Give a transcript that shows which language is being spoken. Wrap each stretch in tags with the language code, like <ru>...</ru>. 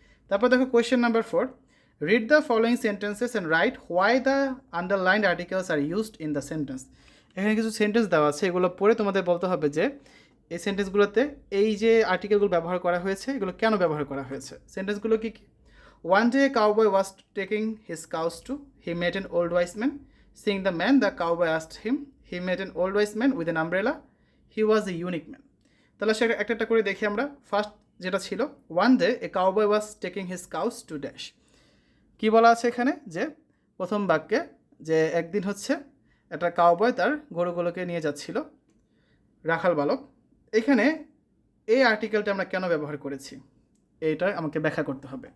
<bn>তারপর দেখো</bn> <en>Question number 4, read the following sentences and write why the underlined articles are used in the sentence.</en> <bn>এখানে কিছু sentence দেওয়া আছে, এগুলো পড়ে তোমাদের বলতে হবে যে এই সেন্টেন্সগুলোতে এই যে আর্টিকেলগুলো ব্যবহার করা হয়েছে এগুলো কেন ব্যবহার করা হয়েছে। সেন্টেন্সগুলো কি কি?</bn> <en>One day a cowboy was taking his cows to, he met an old wise man. Seeing the man, the cowboy asked him, he met an old wise man with an umbrella. He was a unique man.</en> <bn>তাহলে সেটা একটা একটা করে দেখি আমরা। First যেটা ছিল,</bn> <en>One day a cowboy was taking his cows to dash.</en> <bn>কী বলা আছে এখানে, যে প্রথম বাক্যে যে একদিন হচ্ছে একটা কাউবয় তার গরুগুলোকে নিয়ে যাচ্ছিল, রাখাল বালক। এখানে এই আর্টিকেলটা আমরা কেন ব্যবহার করেছি এইটা আমাকে ব্যাখ্যা করতে হবে।</bn>